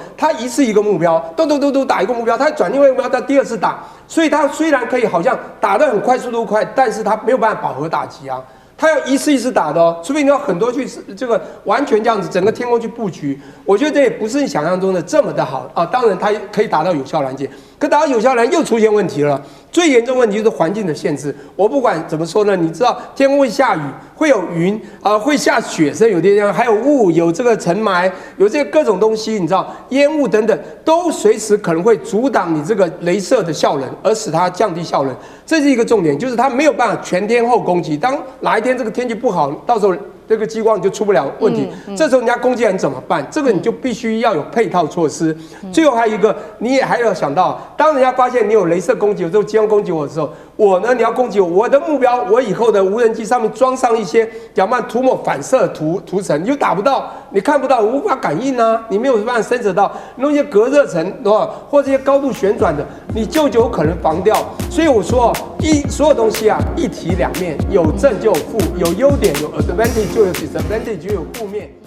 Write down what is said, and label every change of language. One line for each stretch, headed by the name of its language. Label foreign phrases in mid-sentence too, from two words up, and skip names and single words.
Chinese: 它一次一個目標，都打一個目標，它轉另外一個目標，它第二次打，所以它雖然可以好像打得很快，速度快，但是它沒有辦法飽和打擊啊。他要一次一次打的哦，除非你要很多去这個完全這樣子整個天空去布局，我覺得這也不是你想象中的這麼的好啊。當然它可以達到有效攔截，可達到有效攔截又出現問題了。最嚴重問題就是環境的限制。我不管怎麼說呢，你知道天空會下雨，會有雲會下雪，甚至有些地方還有霧，有這個塵霾，有這個各種東西，你知道煙霧等等，都隨時可能會阻擋你這個雷射的效能，而使它降低效能。這是一個重點，就是它沒有辦法全天候攻擊。當哪一天這個天氣不好，到時候這個激光就出不了問題。這時候人家攻擊人怎麼辦？這個你就必須要有配套措施。最後還有一個，你也還要想到，當人家發現你有雷射攻擊，有這種激光攻擊我的時候，我呢，你要攻擊我的目標，我以後的無人機上面裝上一些涂抹反射涂层，你就打不到，你看不到，無法感应啊，你没有辦法侦测到，弄一些隔热层，或这些高度旋轉的，你就有可能防掉。所以我說，所有東西啊，一體兩面，有正就有負，有優點有 advantage 就有 disadvantage 就有負面。